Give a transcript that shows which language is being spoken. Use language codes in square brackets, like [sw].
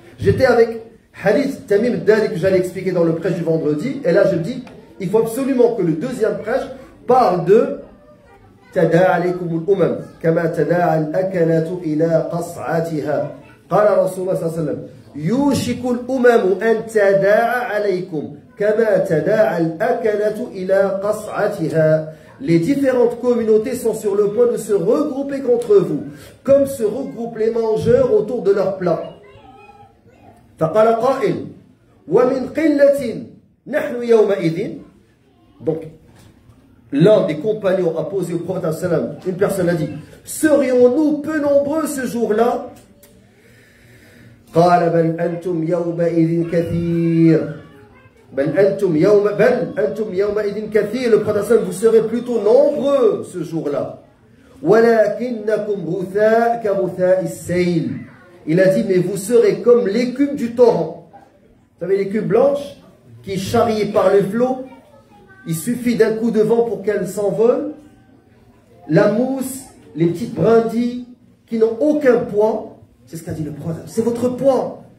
[fr] J'étais avec hadith Tamim al-Dari que j'allais expliquer dans le prêche du vendredi, et là je dis, il faut absolument que le deuxième prêche parle de [ar] تداعى عليكم الأمم كما تداعى الأكلة إلى قصعتها [fr] قال رسول الله صلى الله عليه وسلم يوشك الأمم أن تداعى عليكم كما تداعى الأكلة إلى قصعتها. Les différentes communautés sont sur le point de se regrouper contre vous, comme se regroupent les mangeurs autour de leur plat. [ar] فقال قائل ومن قلة نحن يومئذ. [fr] Donc l'un des compagnons a posé au prophète sallam, une personne a dit, serions-nous peu nombreux ce jour-là? [ar] قال بل أنتم يومئذ كثير. بل أنتم يومئذ كثير. [fr] Le prophète sallam, vous serez plutôt nombreux ce jour-là. [ar] ولكنكم غثاء كغثاء السيل. [fr] Il a dit, mais vous serez comme l'écume du torrent. Vous savez l'écume blanche qui est charriée par les flots? Il suffit d'un coup de vent pour qu'elle s'envole. La mousse, les petites brindilles qui n'ont aucun poids, c'est ce qu'a dit le prophète. C'est votre poids.